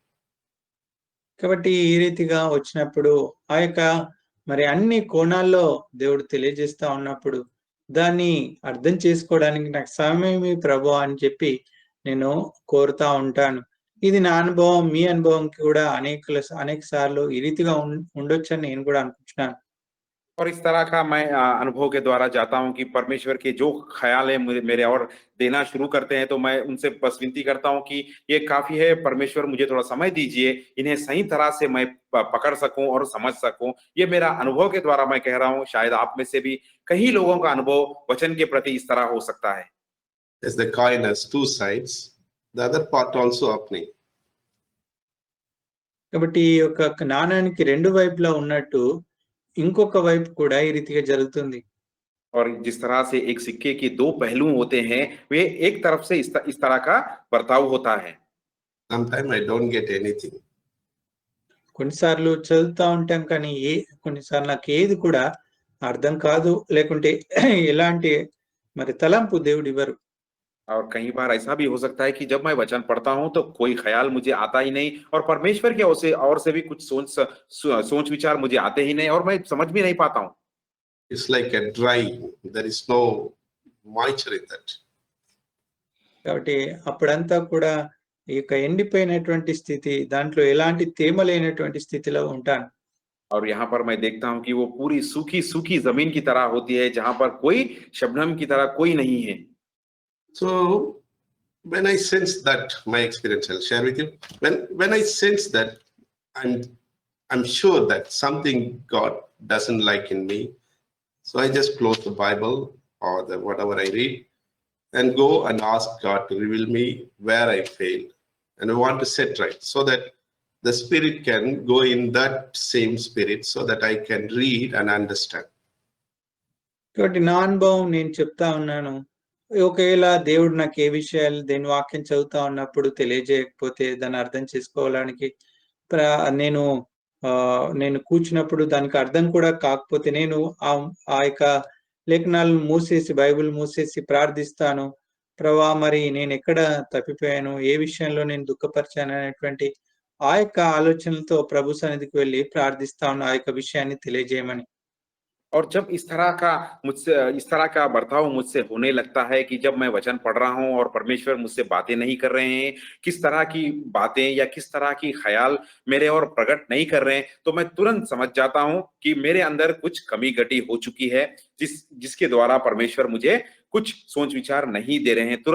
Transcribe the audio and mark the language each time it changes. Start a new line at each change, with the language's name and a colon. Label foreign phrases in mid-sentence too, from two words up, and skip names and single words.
Telugu: కాబట్టి ఈ రీతిగా వచ్చినప్పుడు ఆ యొక్క మరి అన్ని కోణాల్లో దేవుడు తెలియజేస్తా ఉన్నప్పుడు దాన్ని అర్థం చేసుకోవడానికి నాకు సమయమే ప్రభువా అని చెప్పి నేను కోరుతా ఉంటాను. ఇది నా అనుభవం, మీ అనుభవం కూడా అనేక సార్లు ఈ రీతిగా ఉండొచ్చని నేను కూడా అనుకుంటున్నాను.
Hindi: और इस तरह का मैं अनुभव के द्वारा जाता हूं कि परमेश्वर के जो ख्याल है मेरे और देना शुरू करते हैं, तो मैं उनसे बस विनती करता हूं कि ये काफी है, परमेश्वर मुझे थोड़ा समय दीजिए, इन्हें सही तरह से मैं पकड़ सकूं और समझ सकूं। ये मेरा अनुभव के द्वारा मैं कह रहा हूं, शायद आप में से भी कई लोगों का अनुभव वचन के प्रति इस तरह हो सकता है।
English: As the coin has two sides, the other part also happening.
Telugu: కాబట్టి ఈ యొక్క నాణానికి రెండు వైపులా ఉన్నట్టు ఇంకొక వైపు కూడా ఈ రీతిగా జరుగుతుంది.
Hindi: और जिस तरह से एक सिक्के के दो पहलू होते हैं, वे एक तरफ से इस तरह का बर्ताव होता है।
English: Sometimes I don't get anything.
Telugu: కొన్నిసార్లు చదువుతా ఉంటాం కానీ కొన్నిసార్లు నాకు ఏది కూడా అర్థం కాదు, లేకుంటే ఎలాంటి మరి తలంపు దేవుడు ఇవ్వరు.
Hindi: और कई बार ऐसा भी हो सकता है कि जब मैं वचन पढ़ता हूं तो कोई ख्याल मुझे आता ही नहीं, और परमेश्वर के ओर से भी कुछ सोच विचार मुझे आते ही नहीं, और मैं समझ भी नहीं पाता हूं।
English: It's like a dry, there is no moisture in that.
Telugu: కాబట్టి అప్పుడంతా కూడా ఈ యొక్క ఎండిపోయినటువంటి స్థితి, దాంట్లో ఎలాంటి తేమ లేనటువంటి స్థితిలో ఉంటాను.
Hindi: और यहाँ पर मैं देखता हूं कि वो पूरी सूखी सूखी जमीन की तरह होती है, जहां पर कोई शबनम की तरह कोई नहीं है।
English: So when I sense that, my experience I'll share with you. When I sense that, I'm sure that something God doesn't like in me, so I just close the Bible or whatever I read and go and ask God to reveal me where I failed and I want to set right, so that the Spirit can go in that same Spirit so that I can read and understand.
Telugu: కాబట్టి నా అనుభవం నేను చెప్తా ఉన్నాను. ఒకవేళ దేవుడు నాకు ఏ విషయాలు దేని వాక్యం చదువుతా ఉన్నప్పుడు తెలియజేయకపోతే, దాన్ని అర్థం చేసుకోవడానికి నేను నేను కూర్చున్నప్పుడు దానికి అర్థం కూడా కాకపోతే, నేను ఆ యొక్క లేఖనాలను మూసేసి, బైబిల్ మూసేసి ప్రార్థిస్తాను. ప్రభువా మరి నేను ఎక్కడ తప్పిపోయాను, ఏ విషయంలో నేను దుఃఖపరిచాను అనేటువంటి ఆ యొక్క ఆలోచనలతో ప్రభు సన్నిధికి వెళ్ళి ప్రార్థిస్తాను, ఆ యొక్క విషయాన్ని తెలియజేయమని.
Hindi: और जब इस तरह का बर्ताव मुझसे होने लगता है कि जब मैं वचन पढ़ रहा हूं और परमेश्वर मुझसे बातें नहीं कर रहे हैं, किस तरह की बातें या किस तरह की ख्याल मेरे और प्रकट नहीं कर रहे हैं, तो मैं तुरंत समझ जाता हूं कि मेरे अंदर कुछ कमी घटी हो चुकी है, जिसके द्वारा परमेश्वर मुझे कुछ सोच विचार नहीं दे रहे हैं।